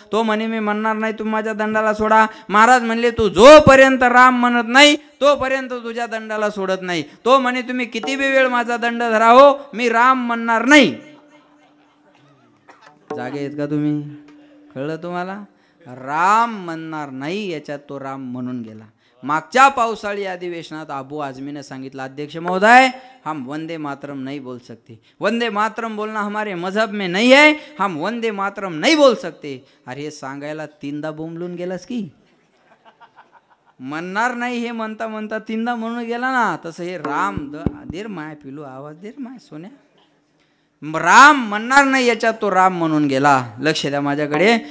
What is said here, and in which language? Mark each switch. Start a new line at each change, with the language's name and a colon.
Marathi: तो म्हणे मी म्हणणार नाही, तू माझ्या दंडाला सोडा. महाराज म्हणले तू जोपर्यंत राम म्हणत नाही तोपर्यंत तुझ्या दंडाला सोडत नाही. तो म्हणे तुम्ही किती बी वेळ माझा दंड धरा हो, मी राम म्हणणार नाही. जागे आहेत का तुम्ही, कळलं तुम्हाला. राम म्हणणार नाही याच्यात तो राम म्हणून गेला. मागच्या पावसाळी अधिवेशनात अबू आझमीने सांगितलं अध्यक्ष महोदय
Hindi: हम वंदे मातरम नहीं बोल सकते, वंदे मातरम बोलना हमारे मजहब में नहीं है, हम वंदे मातरम नहीं बोल सकते.
Marathi: अरे हे सांगायला 3दा बोंबलून गेलास की. म्हणणार नाही हे म्हणता म्हणता 3दा म्हणून गेला ना. तसं हे राम देर माय पिलू आवाज देर माय सोन्या, राम म्हणणार नाही याच्यात तो राम म्हणून गेला. लक्ष द्या माझ्याकडे.